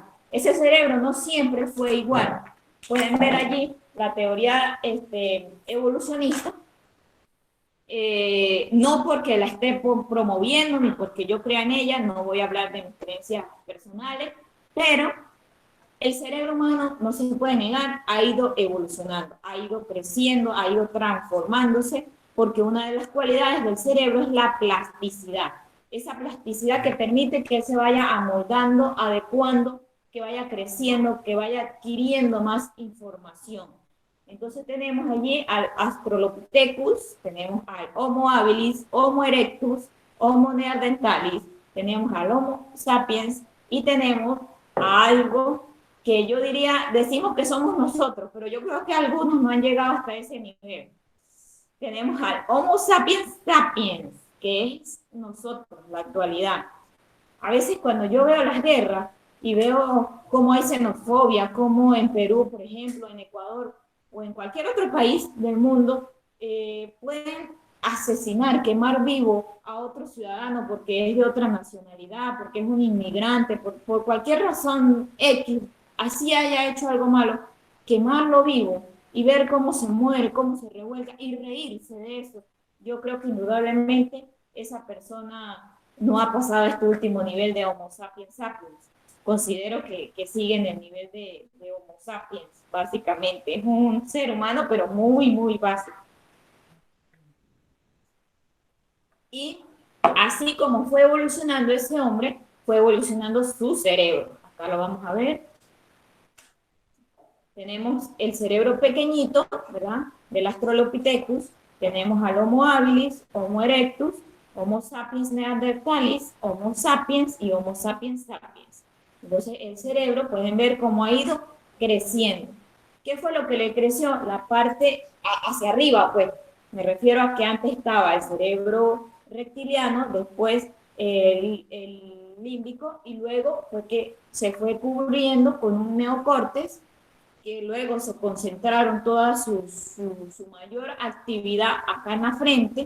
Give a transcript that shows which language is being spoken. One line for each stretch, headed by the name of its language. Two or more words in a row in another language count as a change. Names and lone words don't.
Spanish: Ese cerebro no siempre fue igual. Pueden ver allí la teoría evolucionista, no porque la esté promoviendo ni porque yo crea en ella, no voy a hablar de mis creencias personales, pero el cerebro humano, no se puede negar, ha ido evolucionando, ha ido creciendo, ha ido transformándose, porque una de las cualidades del cerebro es la plasticidad. Esa plasticidad que permite que él se vaya amoldando, adecuando, que vaya creciendo, que vaya adquiriendo más información. Entonces tenemos allí al Australopithecus, tenemos al Homo habilis, Homo erectus, Homo neanderthalis, tenemos al Homo sapiens y tenemos a algo que yo diría, decimos que somos nosotros, pero yo creo que algunos no han llegado hasta ese nivel. Tenemos al Homo sapiens sapiens, que es nosotros, la actualidad. A veces cuando yo veo las guerras y veo cómo hay xenofobia, como en Perú, por ejemplo, en Ecuador o en cualquier otro país del mundo, pueden asesinar, quemar vivo a otro ciudadano porque es de otra nacionalidad, porque es un inmigrante, por cualquier razón X, así haya hecho algo malo, quemarlo vivo y ver cómo se muere, cómo se revuelca y reírse de eso. Yo creo que indudablemente esa persona no ha pasado este último nivel de Homo sapiens sapiens. Considero que sigue en el nivel de Homo sapiens, básicamente. Es un ser humano, pero muy, muy básico. Y así como fue evolucionando ese hombre, fue evolucionando su cerebro. Acá lo vamos a ver. Tenemos el cerebro pequeñito, ¿verdad? Del Australopithecus. Tenemos al Homo habilis, Homo erectus, Homo sapiens neanderthalis, Homo sapiens y Homo sapiens sapiens. Entonces, el cerebro, pueden ver cómo ha ido creciendo. ¿Qué fue lo que le creció? La parte hacia arriba, pues. Me refiero a que antes estaba el cerebro reptiliano, después el límbico, y luego fue que se fue cubriendo con un neocórtex, que luego se concentraron toda su mayor actividad acá en la frente.